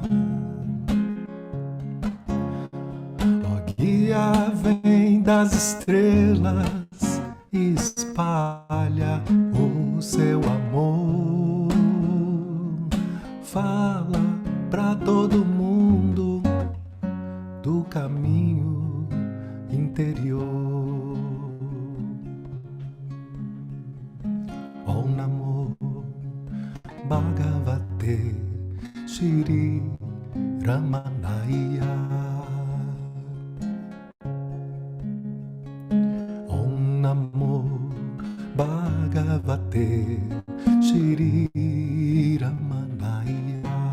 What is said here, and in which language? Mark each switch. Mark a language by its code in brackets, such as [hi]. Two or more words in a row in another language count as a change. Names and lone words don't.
[pt] Ó, guia vem das estrelas, espalha o seu amor, fala pra todo mundo do caminho interior. [sa] Om Namo Bhagavate Shri Ramanaya. Om Namo Bhagavate Shri Ramanaya.